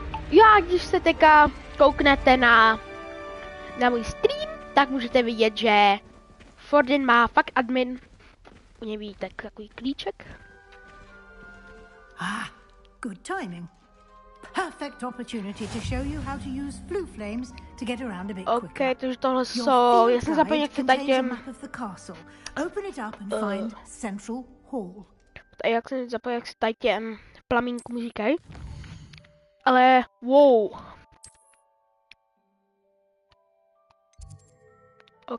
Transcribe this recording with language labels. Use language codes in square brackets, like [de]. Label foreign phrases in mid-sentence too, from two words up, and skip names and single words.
[cs] Já, když se teďka kouknete na můj stream, tak můžete vidět, že Fordin má fakt admin. U něj vidíte takový klíček. [en] Good timing. Perfect opportunity to show you how to use flue flames to get around a bit quicker. [cs] Okay, takže tohle jsou, já jsem zapomněl, jak se tady [en] Open it up and find Central Hall. [cs] Jak jsem zapomněl, jak se tady těm plamínkům říkají. Ale, wow. OK.